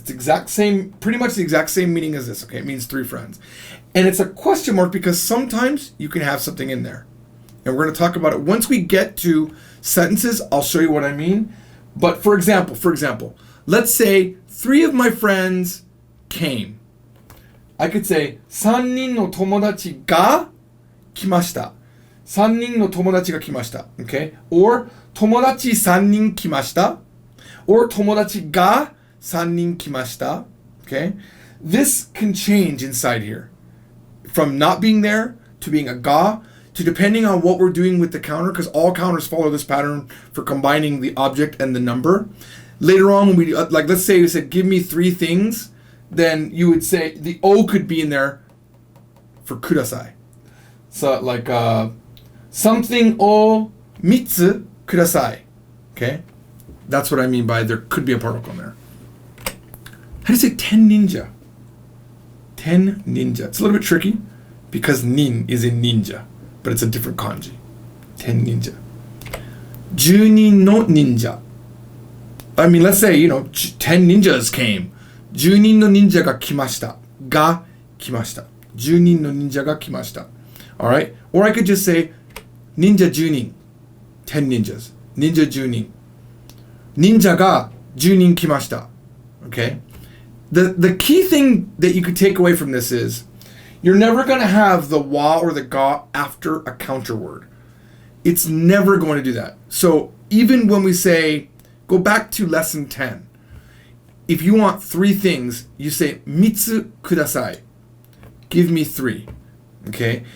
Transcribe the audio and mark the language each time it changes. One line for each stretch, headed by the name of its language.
English: It's exact same, pretty much the exact same meaning as this. Okay, it means 3 friends. And it's a question mark because sometimes you can have something in there. And we're going to talk about it. Once we get to sentences, I'll show you what I mean. But for example, let's say 3 of my friends came. I could say
Japanese: 3人の友達が来ました. 3人の友達が来ました.
English: Okay? Or
Japanese: 友達3人来ました. Or 友達が3人来ました.
English: Okay? This can change inside here. From not being there to being a ga to depending on what we're doing with the counter, because all counters follow this pattern for combining the object and the number. Later on, when we like, let's say we said, give me 3 things, then you would say the O could be in there for kudasai. So like something
Japanese: o mitsu kudasai.
English: Okay, that's what I mean by there could be a particle in there. How do you say 10 ninja? 10 ninja. It's a little bit tricky because nin is in ninja, but it's a different kanji. 10 ninja.
Japanese: 10人の ninja.
English: I mean, let's say, 10 ninjas came.
Japanese: 10人の ninja が来ました.が来ました. 10人の ninja が来ました.
English: Alright? Or I could just say,
Japanese: ninja 10人.
English: 10 ninjas.
Japanese: Ninja 10人. Ninja が10人来ました.
English: Okay? The key thing that you could take away from this is you're never going to have the wa or the ga after a counter word. It's never going to do that. So even when we say, go back to lesson 10. If you want 3 things, you say
Japanese: mitsu kudasai.
English: Give me 3. Okay?